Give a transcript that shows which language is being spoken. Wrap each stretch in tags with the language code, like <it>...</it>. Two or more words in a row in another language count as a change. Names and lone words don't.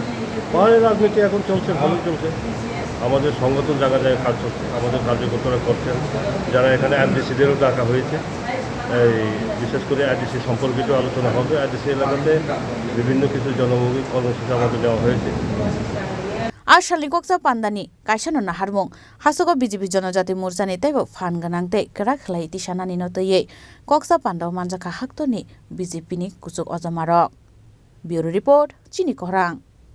<bn>পাহাড়ের রাজনীতি এখন চলছে, ভালোই চলছে। আমাদের সংগঠন জায়গায় কাজ চলছে, আমাদের কার্যকর্তারা করছেন, যারা এখানে ADCদেরও ডাকা হয়েছে। এই বিশেষ করে ADC সম্পর্কিত আলোচনা হবে। ADC এলাকাতে বিভিন্ন কিছু জনমুখী কর্মসূচি আমাদের দেওয়া হয়েছে।</bn> <trp>আর শালিং koksa pandani kaisano naharmung hasogo BJP জনজাতি মোর্চা নেতাইbo fan ganangte kerak khlai tisanani no toye koksa pandao manjaka haktoni BJP ni kuchuk ojamarok.</trp> <en>Bureau report</en> <trp>Chini Khorang.</trp>